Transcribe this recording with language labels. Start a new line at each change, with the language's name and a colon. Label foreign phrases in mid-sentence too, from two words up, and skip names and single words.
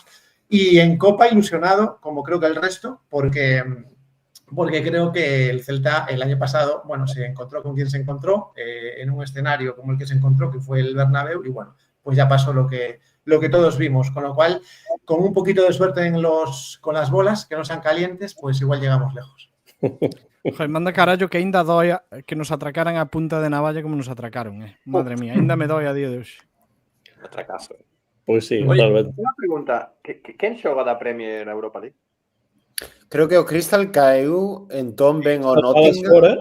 Spanish: Y en Copa ilusionado, como creo que el resto, porque creo que el Celta el año pasado, bueno, se encontró con quien se encontró, en un escenario como el que se encontró, que fue el Bernabéu, y bueno, pues ya pasó lo que todos vimos, con lo cual, con un poquito de suerte con las bolas, que no sean calientes, pues igual llegamos lejos. Joder,
Galician: manda carallo que ainda doia que nos atracaran a punta de navalla como nos atracaron, Madre mía, ainda me doi a día de hoxe. Atracazo. Pois sí, Oye, totalmente. unha pregunta, quen xoga da Premier na Europa League? Creo que o Crystal caeu, entón ven o Nottingham.